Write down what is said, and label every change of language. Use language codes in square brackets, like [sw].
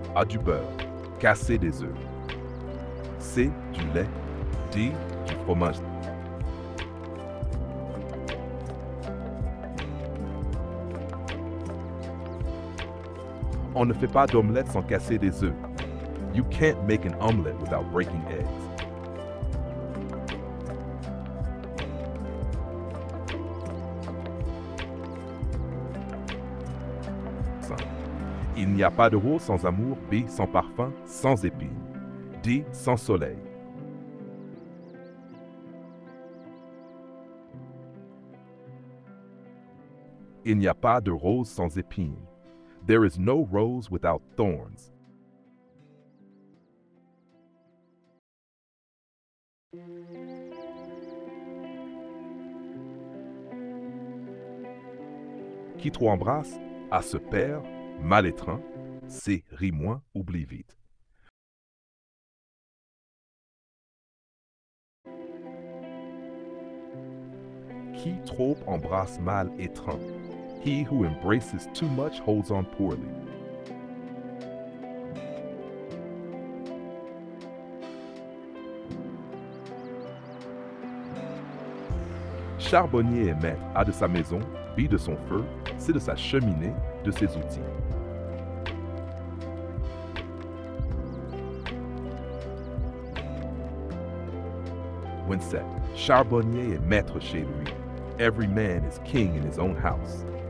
[fr] A, du beurre. Casser des œufs. C, du lait. D, du fromage. On ne fait pas d'omelette sans casser des œufs. [en] You can't make an omelette without breaking eggs. [fr] Il n'y a pas de rose sans amour. B, sans parfum, sans épines. D, sans soleil. Il n'y a pas de rose sans épines. [en] There is no rose without thorns. [fr] Qui trop embrasse, A, se perd, mal étreint. C, rit moins, oublie vite. Qui trop embrasse mal étreint. [en] He who embraces too much holds on poorly. [fr] Charbonnier est maître. A, de sa maison. B, de son feu. C, de sa cheminée, de ses outils. Winsett. Charbonnier est maître chez lui. [en] Every man is king in his own house.